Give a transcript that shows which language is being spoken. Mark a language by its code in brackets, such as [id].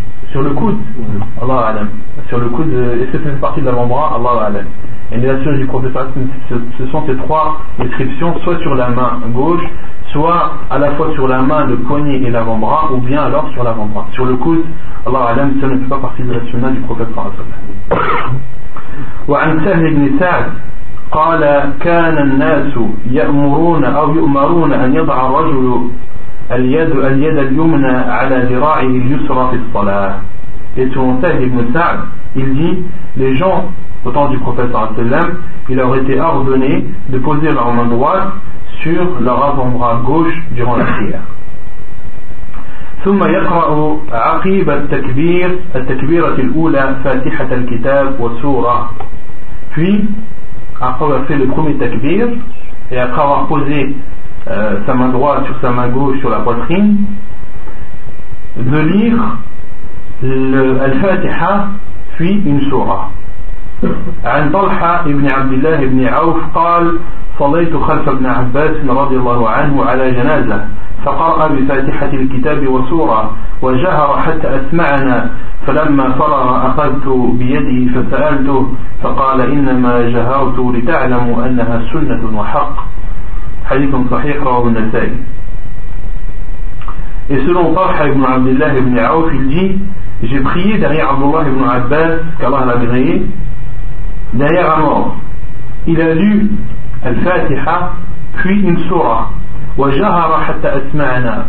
[fr] Sur le coude, Allah alam. Sur le coude, est-ce que ça fait partie de l'avant-bras, Allah alam. Et bien sûr, du prophète, ce sont ces trois descriptions, soit sur la main gauche, soit à la fois sur la main, le poignet et l'avant-bras, ou bien alors sur l'avant-bras. Sur le coude, Allah alam, ça ne fait pas partie de la sunna du prophète. [ar] وعن سهل بن سعد قال كان الناس يأمرون أو يؤمرون أن يضع الرجل اليد اليمنى على ذراعه اليسرى في الصلاة. [fr] Et selon Sahih ibn Sa'd, il dit, les gens, au temps du prophète, il leur était ordonné de poser leur main droite sur leur avant-bras gauche durant la prière. [ar] ثم يقرأ عقيب التكبير التكبيرة الأولى فاتحة الكتاب وسورة. [fr] Puis, après avoir fait le premier takbir, et après avoir posé sa main droite sur sa main gauche sur la poitrine, de lire le Al-Fatiha puis une surah. [ar] عن طلحة ابن عبد الله ابن عوف قال صليت خلف ابن عباس رضي الله عنه على جنازة فقرأ بفاتحة الكتاب وسورة وجهر حتى أسمعنا فلما فرغ أخذت بيده فسألته فقال إنما جهرت لتعلم أنها سنة وحق. حديث صحيح رواه النسائي. [fr] Et selon Tarha ibn Abdullah ibn Auf, il dit, j'ai prié derrière Abdullah ibn Abbas, qu'Allah l'a agréé, derrière un mort. Il a lu Al-Fatiha, puis une surah. [ar] وَجَهَرَ حَتَّى أَسْمَعَنَا.